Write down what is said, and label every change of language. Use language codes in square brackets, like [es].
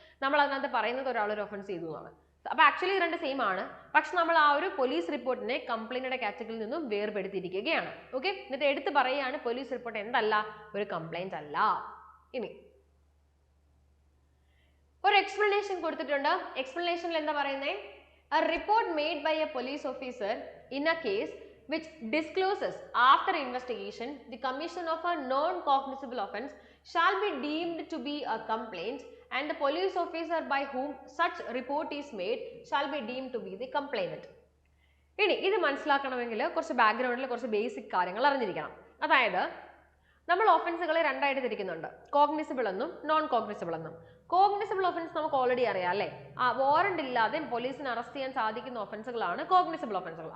[ml] നമ്മൾ അതിനകത്ത് പറയുന്നത് ഒരാളൊരു ഒഫൻസ് ചെയ്തു എന്നാണ്. അപ്പൊ ആക്ച്വലി രണ്ട് സെയിം ആണ്, പക്ഷെ നമ്മൾ ആ ഒരു പോലീസ് റിപ്പോർട്ടിനെ കംപ്ലൈന്റിന്റെ കാറ്റഗറിയിൽ നിന്നും വേർപെടുത്തിയിരിക്കുകയാണ്. ഓക്കെ, എന്നിട്ട് എടുത്ത് പറയുകയാണ് പോലീസ് റിപ്പോർട്ട് എന്തല്ല, ഒരു കംപ്ലൈന്റ് അല്ല. ഇനി ഒരു എക്സ്പ്ലനേഷൻ കൊടുത്തിട്ടുണ്ട്. എക്സ്പ്ലനേഷനിൽ എന്താ പറയുന്നത്, [en] a report made by a police officer in a case which discloses after investigation the commission of a non-cognizable offence shall be deemed to be a complaint and the police officer by whom such report is made shall be deemed to be the complainant. [ml] ഇനി ഇത് മനസ്സിലാക്കണമെങ്കിൽ കുറച്ച് ബാക്ക്ഗ്രൗണ്ടിൽ കുറച്ച് basic കാര്യങ്ങൾ അറിഞ്ഞിരിക്കണം. അതായത് നമ്മൾ ഒഫൻസുകളെ രണ്ടായിട്ട് തിരിക്കുന്നുണ്ട്, കോഗ്നിസിബിൾ എന്നും നോൺ കോഗ്നിസിബിൾ എന്നും. കോഗ്നിസിബിൾ ഒഫൻസ് നമുക്ക് ഓൾറെഡി അറിയാം അല്ലേ, വാറണ്ട് ഇല്ലാതെ പോലീസിന് അറസ്റ്റ് ചെയ്യാൻ സാധിക്കുന്ന ഒഫൻസുകളാണ് കോഗ്നിസിബിൾ ഒഫൻസുകൾ.